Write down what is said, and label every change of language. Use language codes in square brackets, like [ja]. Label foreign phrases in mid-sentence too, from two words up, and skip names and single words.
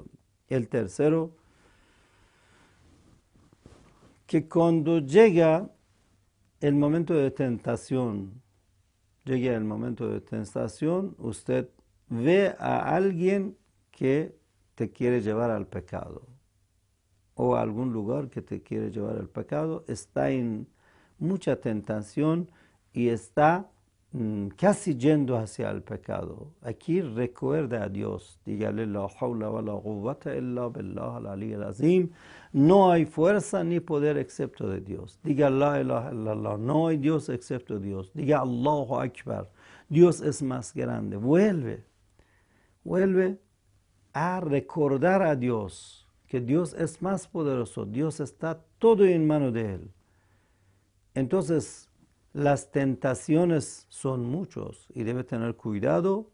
[es] El tercero, que cuando llega el momento de tentación, usted ve a alguien que te quiere llevar al pecado o a algún lugar que te quiere llevar al pecado, está en mucha tentación y está casi yendo hacia el pecado. Aquí recuerda a Dios, dígale [ar] لا حول ولا قوة إلا بالله العلي العظيم. [es] No hay fuerza ni poder excepto de Dios. [ar] Diga لا إله إلا الله, [es] no hay Dios excepto Dios. Diga [ar] الله أكبر, [es] Dios es más grande. Vuelve a recordar a Dios, que Dios es más poderoso, Dios está todo en mano de Él. Entonces, las tentaciones son muchos y debe tener cuidado.